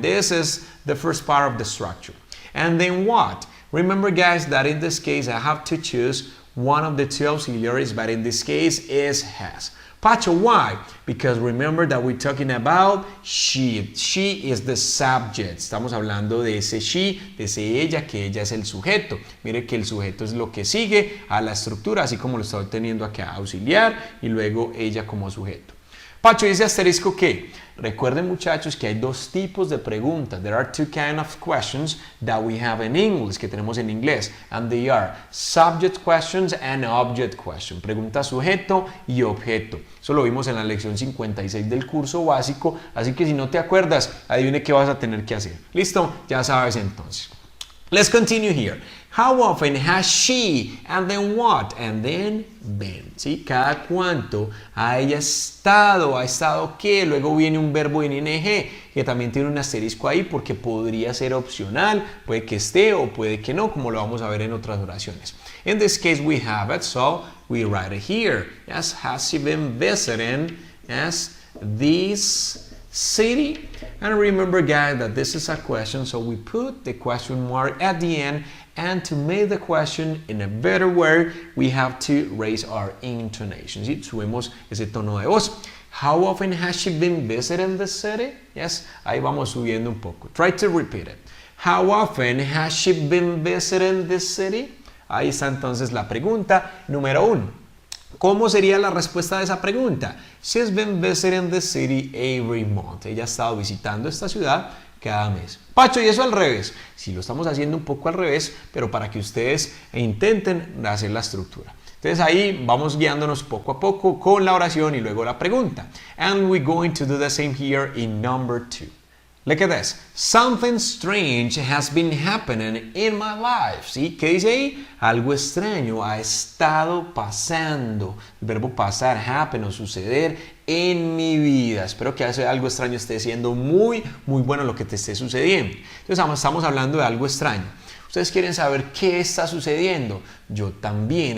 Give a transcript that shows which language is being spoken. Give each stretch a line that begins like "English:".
English: This is the first part of the structure. And then what? Remember, guys, that in this case I have to choose one of the two auxiliaries, but in this case is has. Pacho, why? Because remember that we're talking about she. She is the subject.
Spanish: Estamos hablando de ese she, de ese ella, que ella es el sujeto. Mire que el sujeto es lo que sigue a la estructura, así como lo estoy teniendo acá, auxiliar y luego ella como sujeto. Pacho, ¿y ese asterisco qué? Recuerden, muchachos, que hay dos tipos de preguntas.
English: There are two kinds of questions that we have in English,
Spanish: que tenemos en inglés.
English: And they are subject questions and object questions.
Spanish: Pregunta sujeto y objeto. Eso lo vimos en la lección 56 del curso básico. Así que si no te acuerdas, adivine qué vas a tener que hacer. ¿Listo? Ya sabes entonces.
English: Let's continue here. How often has she, and then what, and then been?
Spanish: ¿Sí? Cada cuánto ha ella estado, ha estado qué, luego viene un verbo en ing que también tiene un asterisco ahí porque podría ser opcional, puede que esté o puede que no, como lo vamos a ver en otras oraciones.
English: In this case we have it, so we write it here. Yes, has she been visiting this city? And remember, guys, that this is a question, so we put the question mark at the end, and to make the question in a better way, we have to raise our intonation. ¿Sí?
Spanish: Subimos ese tono de voz.
English: How often has she been visiting the city?
Spanish: Yes, ahí vamos subiendo un poco.
English: Try to repeat it. How often has she been visiting the city?
Spanish: Ahí está entonces la pregunta número 1. ¿Cómo sería la respuesta de esa pregunta?
English: She's been visiting the city every month.
Spanish: Ella ha estado visitando esta ciudad cada mes. Pacho, ¿y eso al revés? Sí, lo estamos haciendo un poco al revés, pero para que ustedes intenten hacer la estructura. Entonces ahí vamos guiándonos poco a poco con la oración y luego la pregunta.
English: And we're going to do the same here in number 2. Look at this. Something strange has been happening in my life.
Spanish: ¿Sí? ¿Qué dice ahí? Algo extraño ha estado pasando. El verbo pasar, happen o suceder en mi vida. Espero que algo extraño esté siendo muy bueno lo que te esté sucediendo. Entonces estamos hablando de algo extraño. Ustedes quieren saber qué está sucediendo. Yo también.